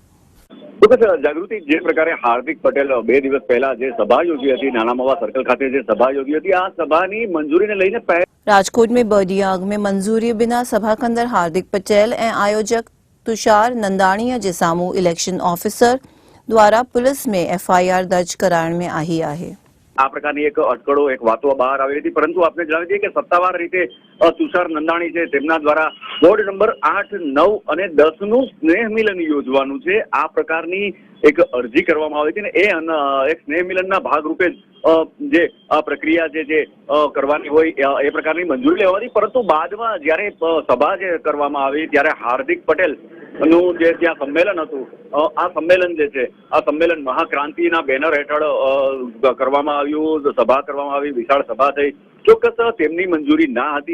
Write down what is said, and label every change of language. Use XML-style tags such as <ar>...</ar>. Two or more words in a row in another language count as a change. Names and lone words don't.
<gu>જાગૃતિ, જે પ્રકારે હાર્દિક પટેલ 2 દિવસ પહેલા જે સભા યોજી હતી, નાના મવા સર્કલ ખાતે જે સભા યોજી હતી, આ સભાની મંજૂરીને લઈને</gu> <sd>राजकोट में 2 ॾींहं अॻु में मंजूरी बिना सभा कंदड़ हार्दिक पटेल ऐं आयोजक तुषार नंदाणीअ जे साम्हूं</sd> <en>election officer</en> <sd>द्वारा पुलिस में एफआईआर दर्ज कराइण में आई आहे।</sd> <gu>આ પ્રકારની એક અટકળો, એક વાતો બહાર આવી હતી, પરંતુ આપણે જણાવી દઈએ કે સત્તાવાર રીતે તુષાર નંદાણી છે તેમના દ્વારા વોર્ડ નંબર 8, 9 અને 10 નું સ્નેહ મિલન યોજવાનું છે, આ પ્રકારની એક અરજી કરવામાં આવી હતી ને એ એક સ્નેહ મિલનના ભાગરૂપે જે આ પ્રક્રિયા જે કરવાની હોય એ પ્રકારની મંજૂરી લેવાની, પરંતુ બાદમાં જ્યારે સભા જે કરવામાં આવી ત્યારે હાર્દિક પટેલ નું જે ત્યાં સંમેલન હતું, આ સંમેલન જે છે આ સંમેલન મહાક્રાંતિના બેનર હેઠળ કરવામાં આવ્યું, સભા કરવામાં આવી, વિશાળ સભા થઈ, ચોક્કસ તેમની મંજૂરી ના હતી।</gu>